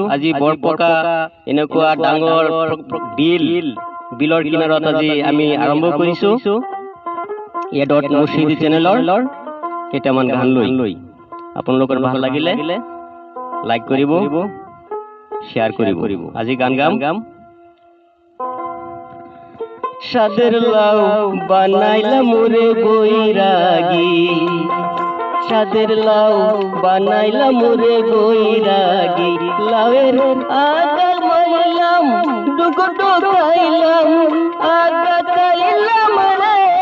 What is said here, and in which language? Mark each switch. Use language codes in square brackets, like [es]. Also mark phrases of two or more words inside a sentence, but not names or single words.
[as] আজি বৰপকা এনেকুৱা ডাঙৰ বিলৰ কিনাৰত আজি আমি আৰম্ভ কৰিছো এডট মুৰ্শিদি চেনেলৰ কেইটামান গান লৈ। আপোনালোকৰ ভাল লাগিলে লাইক কৰিব, শ্বেয়াৰ কৰিব। আজি গান গাম [bn] সাদের লাউ বানাইলা মোরে বৈরাগী, সাদের লাউ বানাইলা মোরে বৈরাগী, লাউয়ের আগা মাইলাম ডুগো খাইলাম আগা খাইলাম রে,